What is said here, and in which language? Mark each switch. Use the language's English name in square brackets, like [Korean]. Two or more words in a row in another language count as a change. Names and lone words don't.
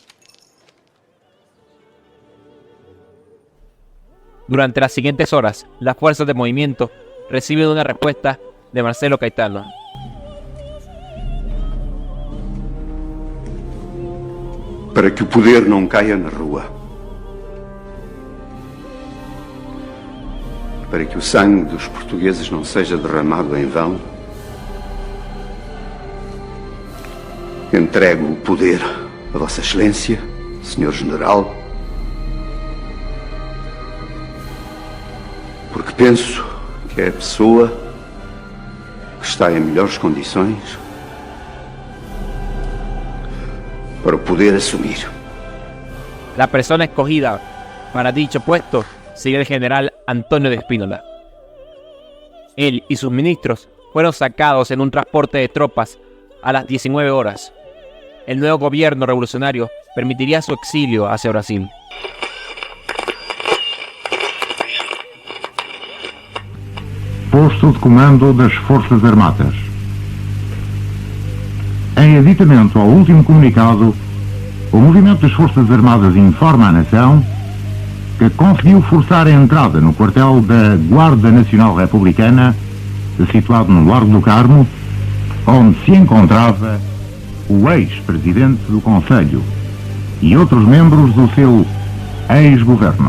[Spanish] durante las siguientes horas, las fuerzas de movimiento reciben una respuesta de Marcelo Caetano. [Portuguese] Para que o poder não caia na rua. Para que o sangue dos portugueses não seja derramado em vão. Entrego o poder a Vossa Excelência, Senhor General, porque penso que é a pessoa que está em melhores condições para poder asumir. [Spanish] La persona escogida para dicho puesto sería el general Antonio de Espínola. Él y sus ministros fueron sacados en un transporte de tropas a las 19 horas. El nuevo gobierno revolucionario permitiría su exilio hacia Brasil. [Portuguese] Posto de Comando das Forças Armadas. Em aditamento ao último comunicado, o Movimento das Forças Armadas informa à nação que conseguiu forçar a entrada no quartel da Guarda Nacional Republicana, situado no Largo do Carmo, onde se encontrava o ex-presidente do Conselho e outros membros do seu ex-governo.